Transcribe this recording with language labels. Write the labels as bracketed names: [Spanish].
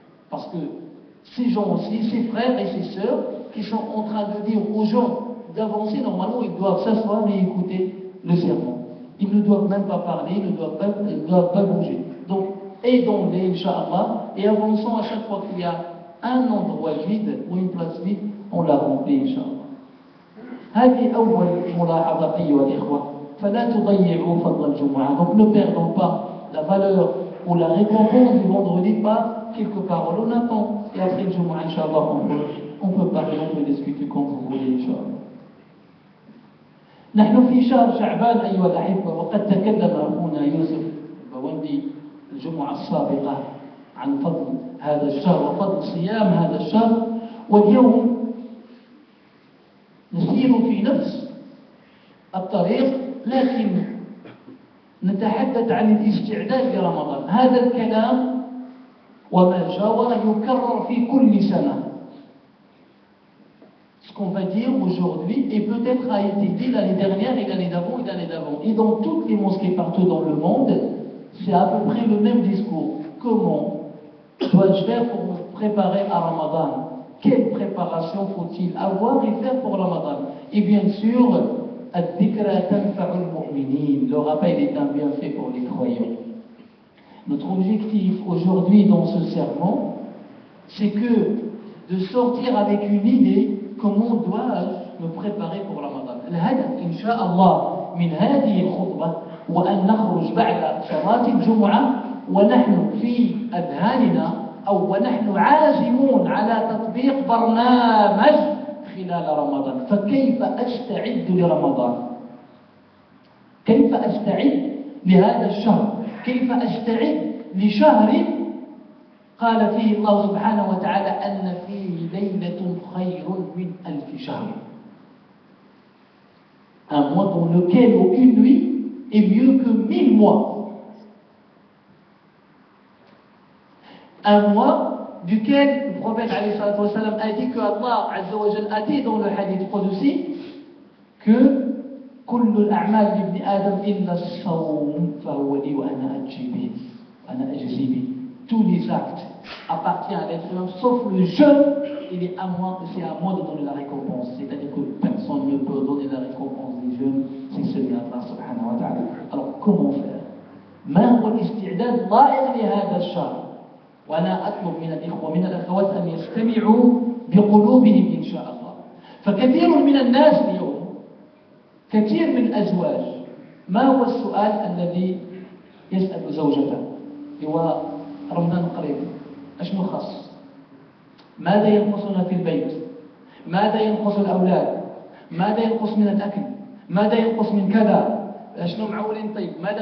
[French] Parce que ces gens aussi, ces frères et ces sœurs, qui sont en train de dire aux gens d'avancer, normalement ils doivent s'asseoir et écouter le sermon. Ils ne doivent même pas parler, ils ne doivent pas bouger. Donc, aidons-les, Inch'Allah, et avançons à chaque fois qu'il y a un endroit vide ou une place vide, on la remplit, Inch'Allah. [Arabic] هذه أول ملاحظة أيها الإخوة، فلا تضيعوا فضل الجمعة. [French] Donc ne perdons pas la valeur ou la récompense du vendredi par quelques paroles. On attend, et après le Jumu'ah, Inch'Allah, on peut parler, on peut discuter comme vous voulez, Inch'Allah. [Arabic] نحن في شهر شعبان أيها الأحبة، وقد تكلم أخونا يوسف البوندي الجمعة السابقة عن فضل هذا الشهر وفضل صيام هذا الشهر، واليوم نسير في نفس الطريق لكن نتحدث عن الاستعداد لرمضان. هذا الكلام وما جاور يكرر في كل سنة. [French] Ce qu'on va dire aujourd'hui et peut-être a été dit l'année dernière et l'année d'avant et l'année d'avant. Et dans toutes les mosquées partout dans le monde, c'est à peu près le même discours. Comment dois-je faire pour me préparer à Ramadan? Quelle préparation faut-il avoir et faire pour Ramadan? Et bien sûr, le rappel est un bienfait pour les croyants. Notre objectif aujourd'hui dans ce sermon, c'est que de sortir avec une idée comment dois-je me préparer pour Ramadan. [Arabic] الهدف إن شاء الله من هذه الخطبة وأن نخرج بعد صلاة الجمعة ونحن في أذهاننا أو ونحن عازمون على تطبيق برنامج خلال رمضان. فكيف أستعد لرمضان؟ كيف أستعد لهذا الشهر؟ كيف أستعد لشهر قال فيه الله سبحانه وتعالى أن فيه ليلة خير من ألف شهر. [French] Un mois dans lequel aucune nuit est mieux que 1000 mois. Un mois duquel le prophète alayhi salatu wa sallam a dit que Allah azza wa jalla a dit dans le hadith Qudsi que [Arabic] كل الأعمال لابن آدم إلا الصوم فهو لي وأنا أجزي به [French] وأنا أجزي به. Tous les actes appartiennent à l'être humain, sauf le jeûne, c'est à moi de donner la récompense. C'est-à-dire que personne ne peut donner la récompense des jeûnes, c'est celui d'Allah subhanahu wa ta'ala. Alors comment faire? [Arabic] ما هو الاستعداد اللائق لهذا الشهر؟ وأنا أطلب من الإخوة من الأخوات أن يستمعوا بقلوبهم إن شاء الله. فكثير من الناس اليوم، كثير من الأزواج، ما هو السؤال الذي يسأل زوجته؟ هو رمضان قريب، أشنو خاص؟ ماذا ينقصنا في البيت؟ ماذا ينقص الأولاد؟ ماذا ينقص من الأكل؟ ماذا ينقص من كذا؟ أشنو معولين طيب؟